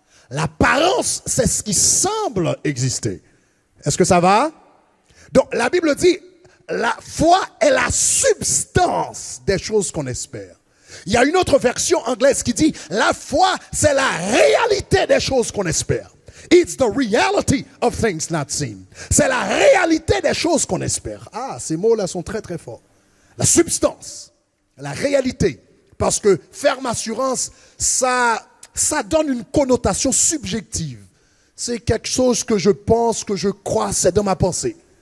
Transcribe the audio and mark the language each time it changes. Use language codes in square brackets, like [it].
[fr] L'apparence, c'est ce qui semble exister. Est-ce que ça va? Donc, la Bible dit, la foi est la substance des choses qu'on espère. Il y a une autre version anglaise qui dit, la foi, c'est la réalité des choses qu'on espère. [en] It's the reality of things not seen. [fr] C'est la réalité des choses qu'on espère. Ah, ces mots-là sont très très forts. La substance, la réalité. Parce que ferme assurance, ça donne une connotation subjective. C'est quelque chose que je pense, que je crois, c'est dans ma pensée.